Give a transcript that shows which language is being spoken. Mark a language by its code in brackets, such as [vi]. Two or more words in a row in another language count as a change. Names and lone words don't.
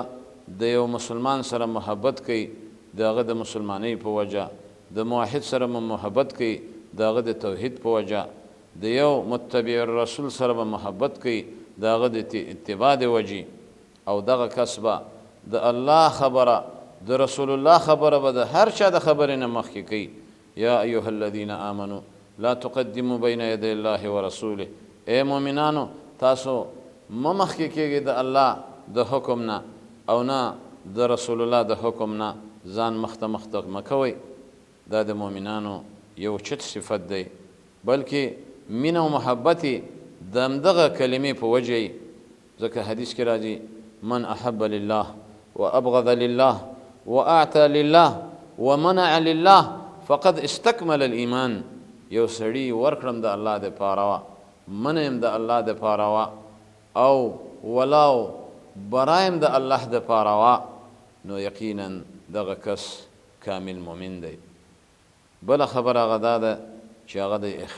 [ps] د یو مسلمان سره محبت کوي د هغه د مسلمانۍ په وجه د موحد سره محبت کوي د هغه د توحید په وجه د یو [ar] متبع الرسول [ps] سره به محبت کوي د هغه د اتباع د وجې او دغه کس به د الله خبره د رسول الله خبره به د هر چا د خبرې نه مخکې کوي [ar] یا ایها الذین آمنوا لا تقدموا بین یدی الله ورسوله [ps] ای مؤمنانو تاسو مه مخکې کېږئ د الله د حکم نه او نه د رسول الله د حکم نه ځان مخته مه کوئ دا د مؤمنانو یو چت صفت دی بلکې مینه او محبت یې د همدغه کلمې په وجه یې ځکه حدیث کې راځي [ar] من احب لله وابغض لله واعطى لله ومنع لله فقد استكمل الایمان [ps] یو سړی ورکړم د الله دپاره وه منه یم د الله دپاره وه او ولاو برایم د الله دپاره وه نو یقینا دغه کس کامل مؤمن دی بله خبره هغه دا ده چې هغه د